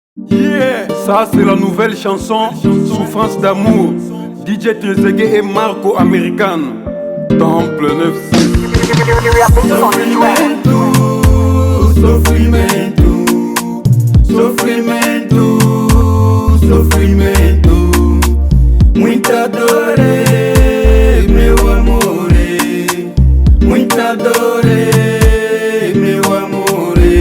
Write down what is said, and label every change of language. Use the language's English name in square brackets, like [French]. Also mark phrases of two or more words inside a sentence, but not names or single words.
[French] Yeah, ça c'est la nouvelle chanson Souffrance d'amour. DJ Trezeguet et Marco American. Temple 9-6. [Portuguese] Sofrimento, sofrimento, sofrimento, sofrimento. Muita dor, meu amor, muita dor, meu amor.